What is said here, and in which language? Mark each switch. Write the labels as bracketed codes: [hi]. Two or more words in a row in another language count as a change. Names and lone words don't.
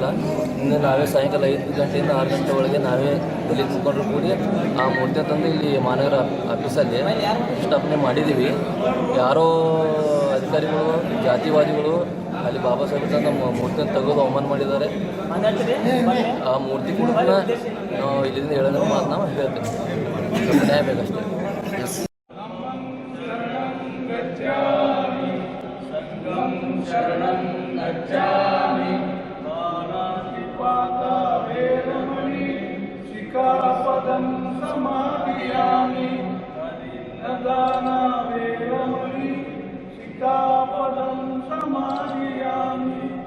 [kn] ಇನ್ನು ನಾವೇ ಸಾಯಂಕಾಲ 5 ಗಂಟೆಯಿಂದ 6 ಗಂಟೆ ಒಳಗೆ ನಾವೇ ದಲಿತ ಮುಖಂಡರು ಕೂಡಿ ಆ ಮೂರ್ತಿ ತಂದು ಇಲ್ಲಿ ಮಹಾನಗರ ಆಫೀಸಲ್ಲಿ ಪ್ರತಿಷ್ಠಾಪನೆ ಮಾಡಿದ್ದೀವಿ. ಯಾರೋ ಅಧಿಕಾರಿಗಳು ಜಾತಿವಾದಿಗಳು ಅಲ್ಲಿ ಬಾಬಾ ಸಾಹೇಬ್ ತಂದು ಮೂರ್ತಿಯನ್ನು ತೆಗೆದು ಅವಮಾನ ಮಾಡಿದ್ದಾರೆ. ಆ ಮೂರ್ತಿ ಕೂಡ ನಾವು ಇಲ್ಲಿಂದ ಹೇಳಿದ್ರೆ ಮಾತು ನಾವು ಹೇಳ್ತೇವೆ. ನ್ಯಾಯ ಬೇಕಷ್ಟೇ. [pi] शरणं गच्छामि पाणातिपाता वेरमणि शिखापदं समाधियामि दाना वेरमणि शिखापदं समाधियामि